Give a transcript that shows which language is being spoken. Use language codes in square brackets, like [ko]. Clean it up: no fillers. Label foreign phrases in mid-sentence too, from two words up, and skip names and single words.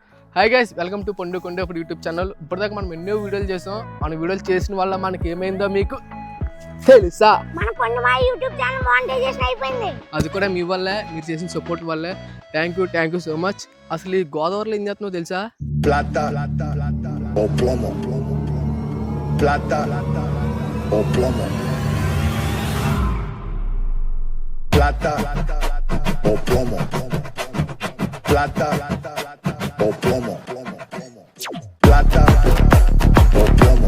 [en] hi guys, welcome to [te] పండు కొండ ఇప్పుడు [en] YouTube channel. [te] ఇప్పటిదాకా మనం ఎన్నో వీడియోలు చేసాం. మన వీడియోలు చేసిన వల్ల మనకి ఏమైందో మీకు తెలుసా? మన పండు మా [en] YouTube channel monetization [te] అయిపోయింది. అది కూడా మీ వల్లే, మీరు చేసిన సపోర్ట్ వల్లే. [en] thank you so much. [te] అసలు ఈ గోదావరిలో ఏం చేస్తున్నావు తెలుసా? [es] Plata o plomo. Plata o plomo. Plata o plomo. Plata o plomo. Plata o plomo.